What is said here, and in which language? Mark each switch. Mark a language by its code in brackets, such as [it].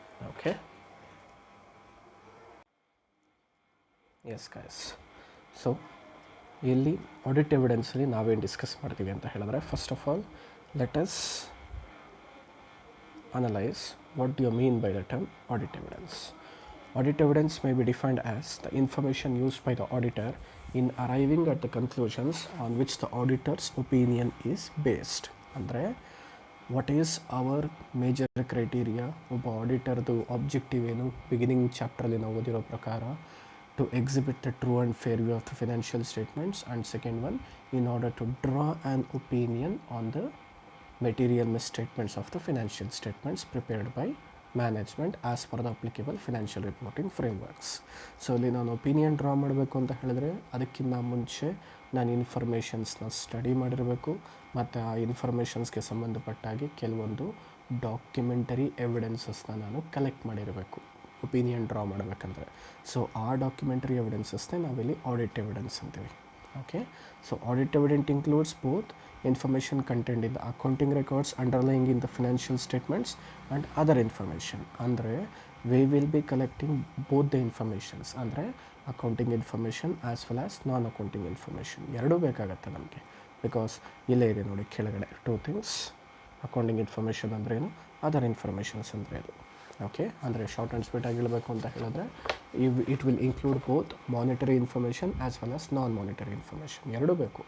[en] Okay, yes guys. [kn] So ಇಲ್ಲಿ audit ಎವಿಡೆನ್ಸಲ್ಲಿ ನಾವೇನು discuss ಮಾಡ್ತೀವಿ ಅಂತ ಹೇಳಿದ್ರೆ, [en] First of all let us analyse what do you mean by the term audit evidence. Audit evidence may be defined as the information used by the auditor in arriving at the conclusions on which the auditor's opinion is based. ಅಂದರೆ what is our major criteria, [kn] ಒಬ್ಬ ಆಡಿಟರ್ದು objective ಏನು, beginning ಚಾಪ್ಟ್ರಲ್ಲಿ ನಾವು ಓದಿರೋ ಪ್ರಕಾರ, [en] To exhibit the true and fair view of the financial statements, and second one in order to draw an opinion on the material misstatements of the financial statements prepared by management as per the applicable financial reporting frameworks. [kn] So ಇಲ್ಲಿ ನಾನು opinion draw ಮಾಡಬೇಕು ಅಂತ ಹೇಳಿದ್ರೆ ಅದಕ್ಕಿಂತ ಮುಂಚೆ ನಾನು ಇನ್ಫಾರ್ಮೇಷನ್ಸ್ನ study ಮಾಡಿರಬೇಕು ಮತ್ತು ಆ ಇನ್ಫಾರ್ಮೇಷನ್ಸ್ಗೆ ಸಂಬಂಧಪಟ್ಟಾಗಿ ಕೆಲವೊಂದು ಡಾಕ್ಯುಮೆಂಟರಿ ಎವಿಡೆನ್ಸಸ್ನ ನಾನು ಕಲೆಕ್ಟ್ ಮಾಡಿರಬೇಕು ಒಪಿನಿಯನ್ ಡ್ರಾ ಮಾಡಬೇಕಂದ್ರೆ. ಸೊ ಆ ಡಾಕ್ಯುಮೆಂಟರಿ ಎವಿಡೆನ್ಸಸ್ನೇ ನಾವಿಲ್ಲಿ ಆಡಿಟ್ ಎವಿಡೆನ್ಸ್ ಅಂತೀವಿ. [en] Okay, so audit evidence includes both information contained in the accounting records underlying in the financial statements and other information. Andre we will be collecting both the informations, andre accounting information as well as non accounting information [kn] ಎರಡು ಬೇಕಾಗುತ್ತೆ ನಮಗೆ, because ಇಲ್ಲೇ ಇದೆ ನೋಡಿ ಕೆಳಗಡೆ two things, accounting information ಅಂದ್ರೆ ಏನು, other informations ಅಂದರೆ ಇದು. ಓಕೆ, ಅಂದರೆ ಶಾರ್ಟ್ ಆ್ಯಂಡ್ ಸ್ವೀಟ್ ಆಗಿ ಹೇಳಬೇಕು ಅಂತ ಹೇಳಿದ್ರೆ [en] it will include both monetary information [kn] as well as non monetary information, ಎರಡೂ ಬೇಕು.